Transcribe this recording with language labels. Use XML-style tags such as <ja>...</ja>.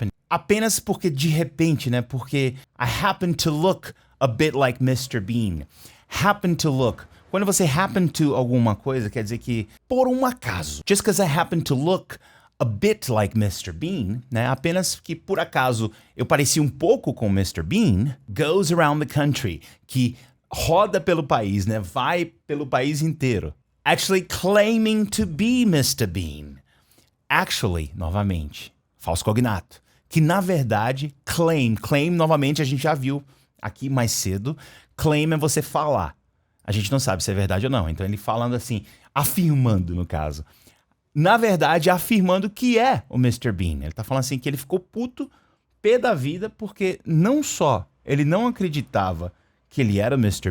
<pt>Apenas porque de repente, né? Porque</pt> <en>I happen to look a bit like Mr. Bean. Happen to look.</en> <pt>Quando você</pt> <en>happen to</en> <pt>alguma coisa, quer dizer que por um acaso.</pt> <en>Just because I happen to look a bit like Mr. Bean, né?</en> <pt>Apenas que por acaso eu parecia um pouco com Mr. Bean,</pt> <en>goes around the country,</en> <pt>que roda pelo país, né? Vai pelo país inteiro.</pt> <en>Actually claiming to be Mr.</en> <pt>Bean. Actually, novamente, falso cognato. Que na verdade, claim novamente a gente já viu aqui mais cedo. Claim é você falar. A gente não sabe se é verdade ou não. Então ele falando assim, afirmando no caso. Na verdade, afirmando que é o Mr. Bean. Ele tá falando assim que ele ficou puto, pé da vida, porque não só ele não acreditava que ele era o Mr.</pt>